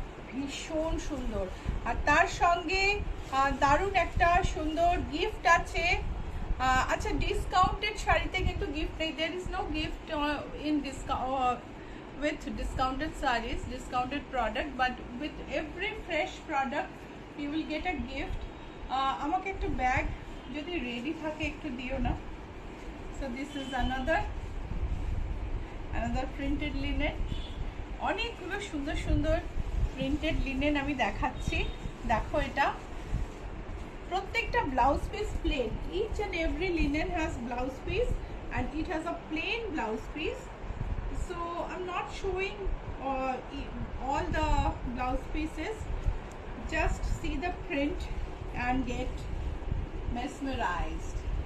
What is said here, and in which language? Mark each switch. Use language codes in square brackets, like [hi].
[bn] ভীষণ সুন্দর, আর তার সঙ্গে দারুণ একটা সুন্দর গিফট আছে। আচ্ছা, ডিসকাউন্টেড শাড়িতে কিন্তু গিফট নেই, [en] There is no gift in discount with discounted sarees, discounted product, but with every fresh product you will get a gift. [bn] আমাকে একটু ব্যাগ যদি রেডি থাকে একটু দিও না। [en] So this is another printed linen। [bn] অনেকগুলো সুন্দর সুন্দর প্রিন্টেড লিনেন আমি দেখাচ্ছি, দেখো এটা প্রত্যেকটা blouse piece plane. [en] Each and every linen has blouse piece and it has a plain blouse piece. So I'm not showing all the blouse pieces, just see the print and get mesmerized.